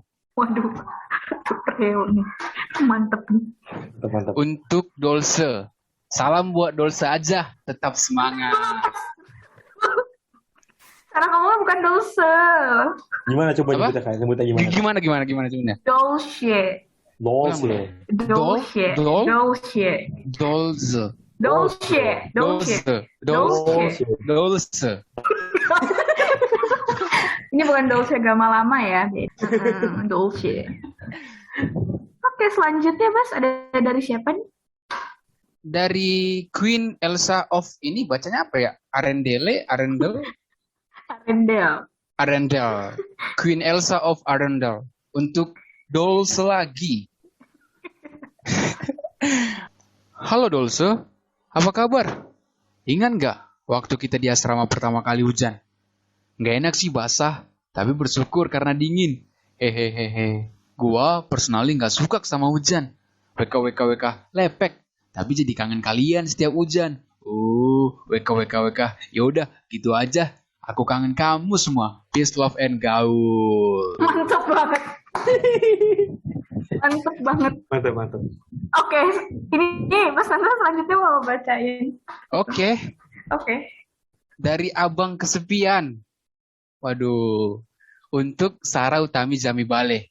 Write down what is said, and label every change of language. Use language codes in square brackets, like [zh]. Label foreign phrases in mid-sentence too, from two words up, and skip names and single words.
[id] Waduh, Reo nih. Mantep nih. Mantap. untuk Dolce. Salam buat Dolce aja, tetap semangat. Karena kamu bukan Dolce. Gimana coba Apa? nyebutnya, Kak? Nyebutnya gimana? Gimana sebenarnya? Dolce. Dolce. Dolce. Dol? Dolce. Dolce. Dolce. Dolce. Dolce. Dolce. Dolce. Ini bukan Dolce Gamalama ya. Dolce. Oke, selanjutnya Bas, ada dari siapa nih? Dari Queen Elsa of ini bacanya apa ya? Arendelle. Arendelle. Queen Elsa of Arendelle untuk Dolce lagi. Halo Dolce, apa kabar? Ingat nggak waktu kita di asrama pertama kali hujan? Nggak enak sih basah, tapi bersyukur karena dingin. Hehehehe. Gua personally nggak suka sama hujan. WKWKWK lepek, tapi jadi kangen kalian setiap hujan. WKWKWK. Yaudah, gitu aja. Aku kangen kamu semua. [en] Peace, love, and gaul. [id] Mantap banget. Mantap banget. Mantap. Oke, ini Mas Sandra selanjutnya mau bacain. Oke, Oke. dari Abang Kesepian. Waduh, untuk Sarah Utami Jami Bale.